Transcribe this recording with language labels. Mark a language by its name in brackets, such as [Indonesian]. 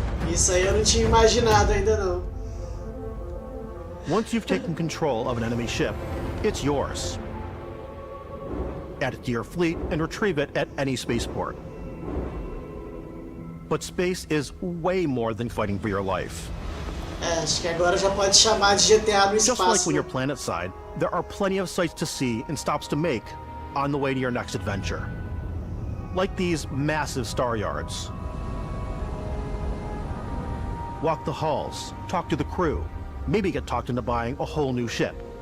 [Portuguese] Isso aí eu não tinha imaginado ainda não. [English] Once you've taken control of an enemy ship, it's yours. Add it to your fleet and retrieve it at any spaceport. But space is way more than fighting for your life. [Portuguese] Acho que agora já pode chamar de GTA no espaço. [English] Just like when you're planetside, there are plenty of sights to see and stops to make on the way to your next adventure. Like these massive star yards. Walk the halls, talk to the crew, maybe get talked into buying a whole new ship.